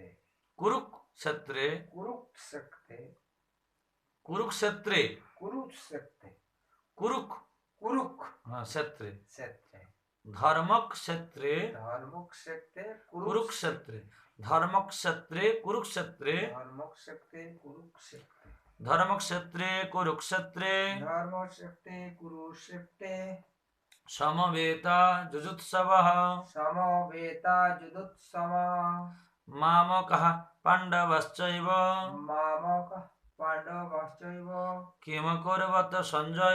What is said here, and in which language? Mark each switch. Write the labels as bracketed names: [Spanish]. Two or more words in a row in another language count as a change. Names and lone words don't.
[Sanskrit] কুরুক্ষেত্রে कुरुक्षेत्रे কুরুক্ষেত্রে कुरुक्षेत्रे কুরুক कुरुक হ্যাঁ ক্ষেত্রে क्षेत्रे ধর্মক ক্ষেত্রে धर्मक्षेत्रे কুরুক্ষেত্রে ধর্মক্ষেত্রে কুরুক্ষেত্রে धर्मक्षेत्रे कुरुक्षेत्रे ধর্মক্ষেত্রে কুরুক্ষেত্রে धर्मक्षेत्रे कुरुक्षेत्रे সমবেতা যুজুৎসবঃ समवेता जुदुत्सवा মামকঃ পাণ্ডবশ্চৈব मामक पाण्डवश्चैव কিম কুর্বত সঞ্জয়